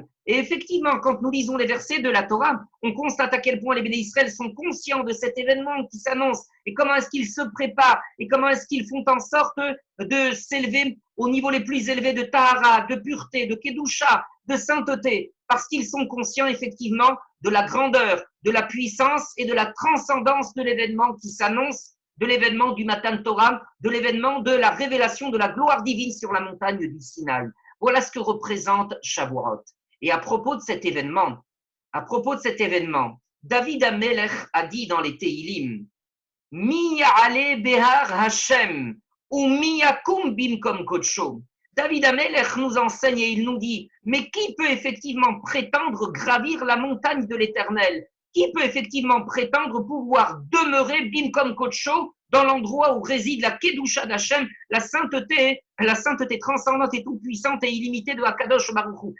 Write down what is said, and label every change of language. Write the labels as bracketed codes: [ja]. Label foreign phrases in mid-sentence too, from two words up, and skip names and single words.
[fr] Et effectivement, quand nous lisons les versets de la Torah, on constate à quel point les Béné Israël sont conscients de cet événement qui s'annonce et comment est-ce qu'ils se préparent et comment est-ce qu'ils font en sorte de s'élever au niveau les plus élevés de Tahara, de pureté, de Kedusha, de sainteté, parce qu'ils sont conscients effectivement de la grandeur, de la puissance et de la transcendance de l'événement qui s'annonce, de l'événement du [he] מתן תורה, [fr] de l'événement de la révélation de la gloire divine sur la montagne du Sinaï. Voilà ce que représente Shavuot. Et à propos de cet événement, David Amelech a dit dans les Tehilim, [he] מי יעלה בהר השם ומי יקום במקום קדשו. [fr] David Amelech nous enseigne et il nous dit, mais qui peut effectivement prétendre gravir la montagne de l'Éternel? Qui peut effectivement prétendre pouvoir demeurer [he] במקום קדשו [fr] dans l'endroit où réside la kedusha d'Hachem, la sainteté transcendante et toute puissante et illimitée de Hakadosh Baruch Hu?